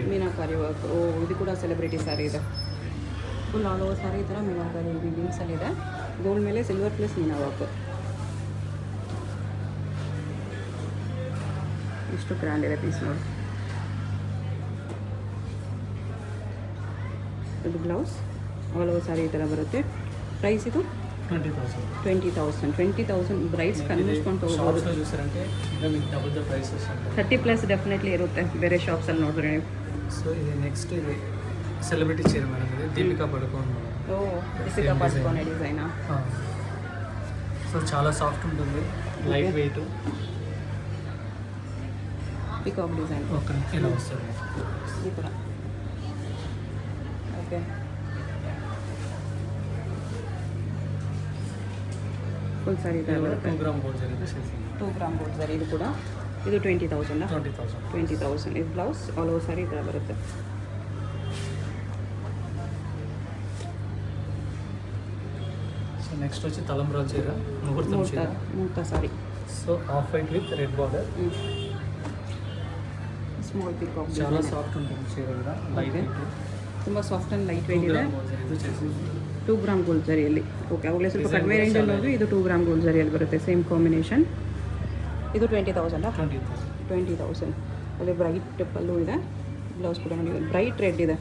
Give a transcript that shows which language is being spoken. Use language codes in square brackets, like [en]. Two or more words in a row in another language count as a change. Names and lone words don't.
[kn] ಮೀನಾಕಾರಿ ವರ್ಕ್. ಓ, ಇದು ಕೂಡ [en] celebrity saree [kn] ಇದೆ. [en] full all over saree [kn] ಈ ಥರ ಮೀನಾಕಾರಿ ವೀವಿಂಗ್ಸಲ್ಲಿದೆ. ಗೋಲ್ಡ್ ಮೇಲೆ [en] silver plus [kn] ಮೀನಾ ವರ್ಕ್. ಇಷ್ಟು ಗ್ರ್ಯಾಂಡ್ ಇದೆ ಪೀಸ್ ನೋಡಿ. ಇದು [en] blouse all over saree [kn] ಈ ಥರ ಬರುತ್ತೆ. ಪ್ರೈಸ್ ಇದು 20,000. 20,000 ಬ್ರೈಡ್ಸ್ ಕನ್ವಿನ್ಸ್ಕೊಂಡು ಹೋಗ್ಬೋದು. [te] షాప్స్లో చూసారంటే ఇంకా మీకు [en] double the price [te] వస్తుంది. [kn] 30+ ಡೆಫಿನೆಟ್ಲಿ ಇರುತ್ತೆ ಬೇರೆ ಶಾಪ್ಸಲ್ಲಿ ನೋಡಿದ್ರೆ ನೀವು. [te] సో ఇది నెక్స్ట్ ఇది సెలబ్రిటీ చీర మేడం. ఇది దీపికా పడుకోన్. ఓ, దీపికా పడుకోనే డిజైనా. సో చాలా సాఫ్ట్ ఉంటుంది, [en] light weight. peacock design [te] ఓకే, ఇలా వస్తుంది. [kn] ಈ ಥರ. ಓಕೆ, [en] full saree [kn] ಈ ಥರ ಬರುತ್ತೆ. [en] 2 gram gold [te] జరిగితే [en] 2 gram gold saree. [kn] ಇದು ಕೂಡ ಇದು 20,000. 20,000. 20,000. ಇದು [en] blouse all over saree [kn] ಈ ಥರ ಬರುತ್ತೆ. [te] సో నెక్స్ట్ వచ్చి తలంబ్రాల చీర, ముహూర్తం చీర. మూర్త సారీ. [en] so off white with red border. small peacock [te] చాలా సాఫ్ట్ ఉంటుంది చీర కూడా, [en] light weight, [kn] ತುಂಬ [en] soft and light weight [kn] ಇದೆ. ಇದು చేసి [en] 2 gram gold [kn] ಜರಿಯಲ್ಲಿ. ಓಕೆ, ಅವಾಗಲೇ ಸ್ವಲ್ಪ ಕಡಿಮೆ ರೇಂಜಲ್ಲಿ ಹೋಗಿ ಇದು [en] 2 gram gold [kn] ಜರಿಯಲ್ಲಿ ಬರುತ್ತೆ, [en] same combination. [kn] ಇದು 20,000. 20,000. ಅಲ್ಲಿ ಬ್ರೈಟ್ ಪಲ್ಲು ಇದೆ, ಬ್ಲೌಸ್ ಕೂಡ ನೋಡಿ [en] bright red [kn] ಇದೆ.